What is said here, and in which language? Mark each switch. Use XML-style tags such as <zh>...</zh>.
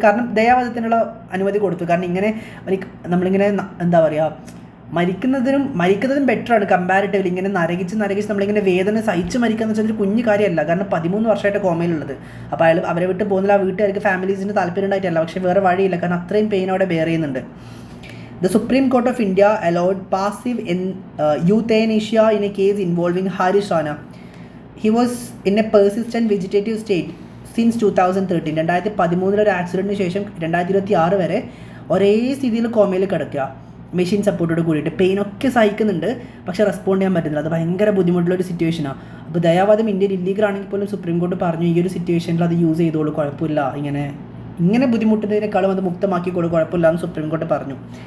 <ml>കാരണം ദയാവധത്തിനുള്ള അനുമതി കൊടുത്തു. കാരണം ഇങ്ങനെ നമ്മളിങ്ങനെ എന്താ പറയുക, മരിക്കുന്നതും ബെറ്ററാണ് കമ്പാരിറ്റീവ്ലി. ഇങ്ങനെ നരകിച്ച് നമ്മളിങ്ങനെ വേദന സഹിച്ച് മരിക്കുക എന്ന് വെച്ചാൽ ഒരു കുഞ്ഞു കാര്യമല്ല. കാരണം 13 വർഷമായിട്ട് കോമയിലുള്ളത്. അപ്പോൾ അവരെ വിട്ട് പോകുന്നില്ല, ആ വീട്ടുകാർക്ക് ഫാമിലീസിന് താല്പര്യം ഉണ്ടായിട്ടല്ല, പക്ഷേ വേറെ വഴിയില്ല, കാരണം അത്രയും പെയിൻ അവിടെ ബെയർ ചെയ്യുന്നുണ്ട്.</ml> <en>The Supreme Court of India allowed passive euthanasia in a case involving Harish Rana. He was in a persistent vegetative state since 2013.</en> <ml>2013 ഒരു ആക്സിഡൻറ്റിന് ശേഷം 2026 വരെ ഒരേ സ്ഥിതിയിൽ കോമയിൽ കിടക്കുക, മെഷീൻ സപ്പോർട്ടോട് കൂടിയിട്ട്. പെയിനൊക്കെ സഹിക്കുന്നുണ്ട്, പക്ഷേ റെസ്പോണ്ട് ചെയ്യാൻ പറ്റുന്നില്ല. അത് ഭയങ്കര ബുദ്ധിമുട്ടുള്ളൊരു സിറ്റുവേഷനാണ്. അപ്പോൾ ദയാവാദം ഇന്ത്യയിൽ ഇല്ലീഗൽ ആണെങ്കിൽ പോലും സുപ്രീം കോടതി പറഞ്ഞു ഈ ഒരു സിറ്റുവേഷനിൽ അത് യൂസ് ചെയ്തോളൂ, കുഴപ്പമില്ല, ഇങ്ങനെ ബുദ്ധിമുട്ടുന്നതിനേക്കാളും അത് മുക്തമാക്കിക്കോളൂ, കുഴപ്പമില്ല എന്ന് സുപ്രീം കോടതി പറഞ്ഞു.</ml>